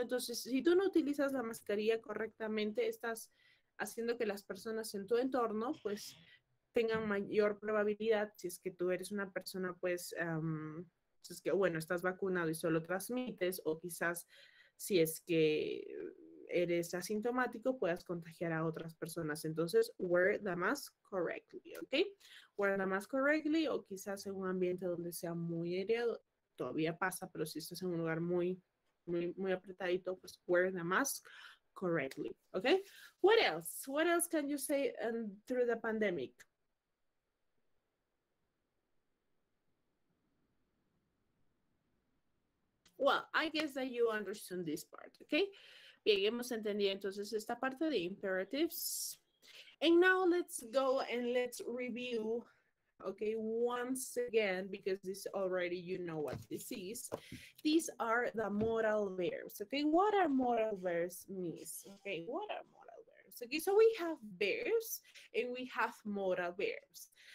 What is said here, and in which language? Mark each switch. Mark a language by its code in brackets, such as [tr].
[es] Entonces, si tú no utilizas la mascarilla correctamente, estás haciendo que las personas en tu entorno, pues, tengan mayor probabilidad, si es que tú eres una persona, pues, si es que, bueno, estás vacunado y solo transmites, o quizás si es que eres asintomático, puedas contagiar a otras personas. Entonces, [en] wear the mask correctly, [es] ¿ok? [en] Wear the mask correctly, [es] o quizás en un ambiente donde sea muy aireado, todavía pasa, pero si estás en un lugar muy apretadito, pues wear the mask correctly, okay? [en] What else? What else can you say through the pandemic? Well, I guess that you understand this part, okay? [es] Bien, hemos entendido entonces esta parte de imperatives. [en] And now let's go and let's review, okay, once again, because this already, you know what this is. These are the modal verbs, okay? What are modal verbs means? Okay, what are modal verbs? Okay, so we have verbs and we have modal verbs.